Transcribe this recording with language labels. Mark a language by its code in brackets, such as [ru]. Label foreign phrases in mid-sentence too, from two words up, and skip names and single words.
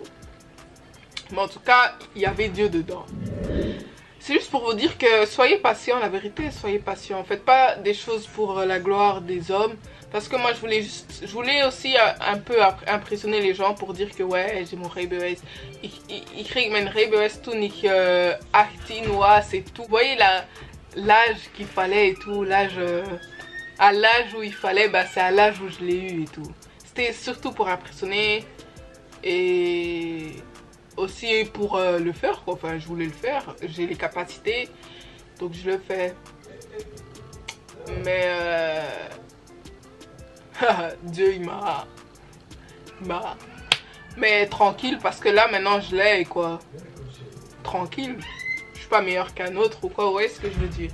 [fr] Mais en tout cas, il y avait Dieu dedans. C'est juste pour vous dire que soyez patient, la vérité, soyez patient. Faites pas des choses pour la gloire des hommes. Parce que moi, je voulais aussi un peu impressionner les gens pour dire que ouais, j'ai mon rijbewijs. [nl] Ik kreeg mijn rijbewijs toen ik 18 was [fr] et tout. Vous voyez l'âge qu'il fallait et tout, à l'âge où il fallait, bah c'est à l'âge où je l'ai eu et tout. C'était surtout pour impressionner et aussi pour le faire quoi. Enfin je voulais le faire, j'ai les capacités donc je le fais mais Dieu il m'a mais tranquille parce que là maintenant je l'ai quoi, tranquille, je suis pas meilleure qu'un autre ou quoi, vous voyez ce que je veux dire.